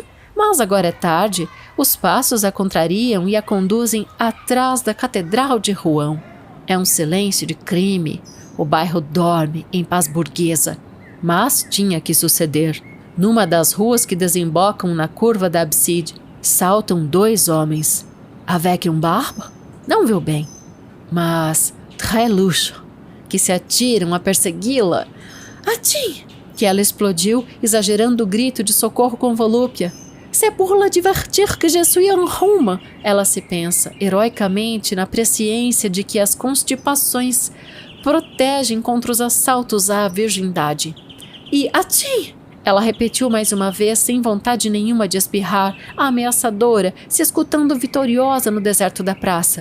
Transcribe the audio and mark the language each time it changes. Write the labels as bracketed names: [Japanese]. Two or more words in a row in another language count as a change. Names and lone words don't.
[Portuguese] Mas agora é tarde, os passos a contrariam e a conduzem atrás da Catedral de Rouen. É um silêncio de crime. O bairro dorme em paz burguesa. Mas tinha que suceder. Numa das ruas que desembocam na curva da Abside, saltam 2 homens. [French] Avec um barbe? [Portuguese] Não viu bem. Mas [French] très louche, [Portuguese] que se atiram a persegui-la. Atim! Que ela explodiu, exagerando o grito de socorro com volúpia. [French] C'est pour la divertir que je suis en Rome. [Portuguese] Ela se pensa, heroicamente, na presciência de que as constipações protegem contra os assaltos à virgindade. E atim! Ela repetiu mais uma vez, sem vontade nenhuma de espirrar, ameaçadora, se escutando vitoriosa no deserto da praça.